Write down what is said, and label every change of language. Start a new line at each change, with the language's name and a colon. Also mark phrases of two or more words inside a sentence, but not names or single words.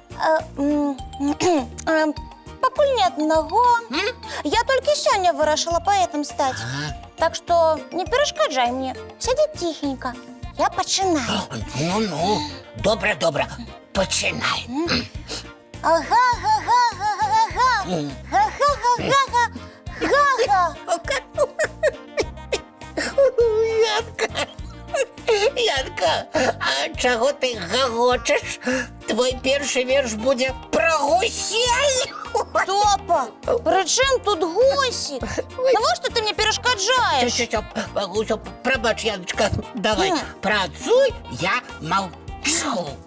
Ukrainian: Покуль ні одного. Я тільки сьогодні вирішила поетом стати. Так що не перешкоджай мені. Сиди тихенько. Я починаю. Ну, добре, починай. Ага-га-га-га-га-га. Га-га-га-га-га. Янка, а чого ти гагочеш? Твій перший вірш буде про гусей. Топа, при чим тут гусі? Навіщо ти мені перешкоджаєш? Все, пробач, Яночка, давай, працюй, я мовчу.